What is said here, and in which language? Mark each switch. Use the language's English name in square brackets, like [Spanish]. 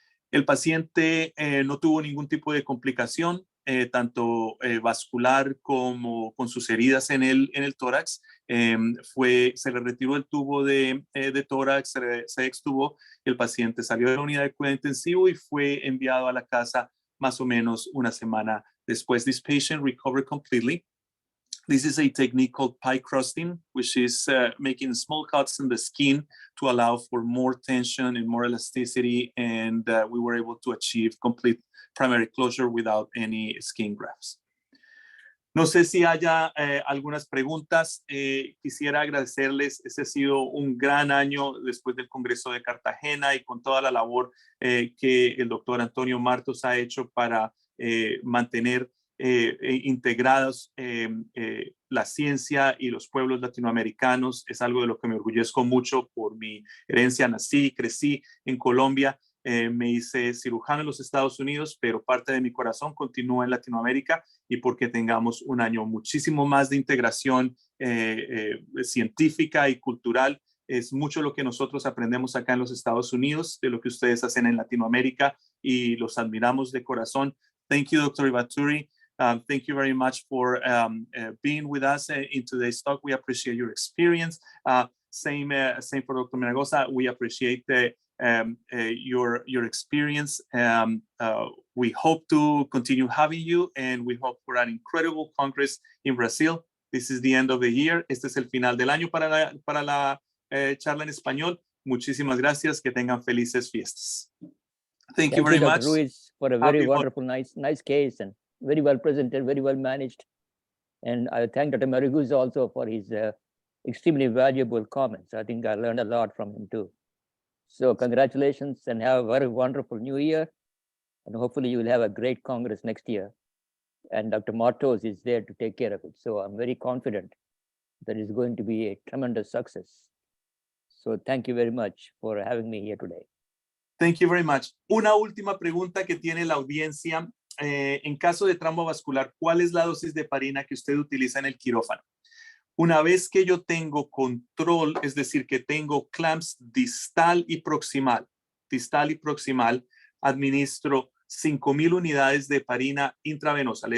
[Spanish] El paciente no tuvo ningún tipo de complicación, tanto vascular como con sus heridas en el tórax. Se le retiró el tubo de tórax, se extubó, el paciente salió de la unidad de cuidado intensivo y fue enviado a la casa más o menos una semana Después, [English] this patient recovered completely. This is a technique called pie crusting, which is making small cuts in the skin to allow for more tension and more elasticity, and we were able to achieve complete primary closure without any skin grafts. [Spanish] No sé si haya algunas preguntas. Quisiera agradecerles. Este ha sido un gran año después del Congreso de Cartagena y con toda la labor que el doctor Antonio Martos ha hecho para mantener integrados la ciencia y los pueblos latinoamericanos. Es algo de lo que me orgullezco mucho por mi herencia. Nací y crecí en Colombia. Me hice cirujano en los Estados Unidos, pero parte de mi corazón continúa en Latinoamérica, y porque tengamos un año muchísimo más de integración científica y cultural. Es mucho lo que nosotros aprendemos acá en los Estados Unidos de lo que ustedes hacen en Latinoamérica, y los admiramos de corazón. [English] Thank you, Dr. Ibaturri. Thank you very much for being with us in today's talk. We appreciate your experience. Same for Dr. Miragosa. We appreciate your experience. We hope to continue having you, and we hope for an incredible Congress in Brazil. This is the end of the year. [Spanish] Este es el final del año para la charla en español. Muchísimas gracias. Que tengan felices fiestas. [English] Thank you very much, Dr. Ruiz, for a very wonderful, nice case, and very well presented, very well managed. And I thank Dr. Mariguz also for his extremely valuable comments. I think I learned a lot from him too. So congratulations, and have a very wonderful new year. And hopefully you will have a great Congress next year. And Dr. Martos is there to take care of it. So I'm very confident that it's going to be a tremendous success. So thank you very much for having me here today. Thank you very much. [Spanish] Una última pregunta que tiene la audiencia. En caso de trauma vascular, ¿cuál es la dosis de heparina que usted utiliza en el quirófano? Una vez que yo tengo control, es decir, que tengo clamps distal y proximal, administro 5,000 unidades de heparina intravenosa.